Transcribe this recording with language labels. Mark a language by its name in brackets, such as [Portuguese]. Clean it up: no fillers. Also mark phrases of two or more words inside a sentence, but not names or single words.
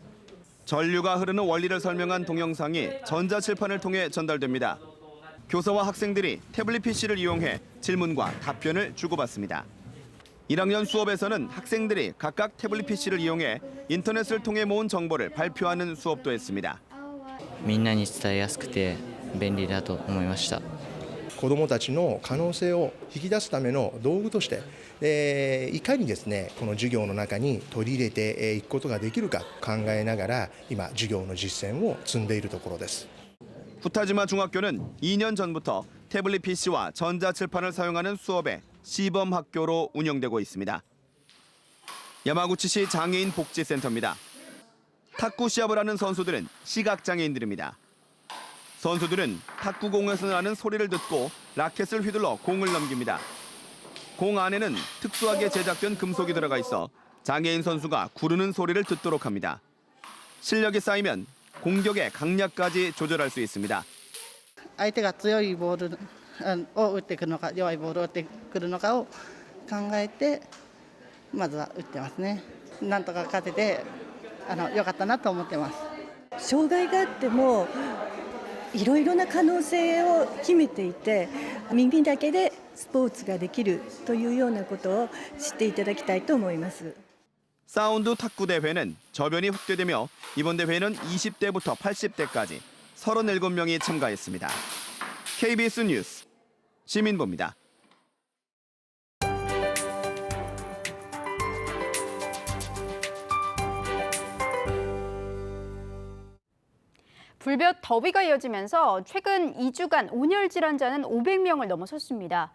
[Korean] 전류가 흐르는 원리를 설명한 동영상이 전자칠판을 통해 전달됩니다. 교사와 학생들이 태블릿 PC를 이용해 질문과 답변을 주고받습니다. 1학년 수업에서는 학생들이 각각 태블릿 PC를 이용해 인터넷을 통해 모은 정보를 발표하는 수업도 했습니다. [Japanese] みんなに伝えやすくて便利だと思いました。子どもたちの可能性を引き出すための道具として、いかにですねこの授業の中に取り入れていくことができるか考えながら今授業の実践を積んでいるところです。 [Korean] 후타지마 중학교는 2년 전부터 태블릿 PC와 전자칠판을 사용하는 수업의 시범 학교로 운영되고 있습니다. 야마구치시 장애인 복지센터입니다. 탁구 시합을 하는 선수들은 시각장애인들입니다. 선수들은 탁구공에서 나는 소리를 듣고 라켓을 휘둘러 공을 넘깁니다. 공 안에는 특수하게 제작된 금속이 들어가 있어 장애인 선수가 구르는 소리를 듣도록 합니다. 실력이 쌓이면 공격의 강약까지 조절할 수 있습니다. [Japanese] 相手が強いボールを打ってくるのか弱いボールを打ってくるのかを考えてまずは打ってますね。なんとか勝てて良かったなと思ってます。障害があってもいろいろな可能性を秘めていて耳だけでスポーツができるというようなことを知っていただきたいと思います。 [Korean] 사운드 탁구 대회는 저변이 확대되며 이번 대회는 20대부터 80대까지 37명이 참가했습니다. KBS 뉴스 시민보입니다. 불볕 더위가 이어지면서 최근 2주간 온열 질환자는 500명을 넘어섰습니다.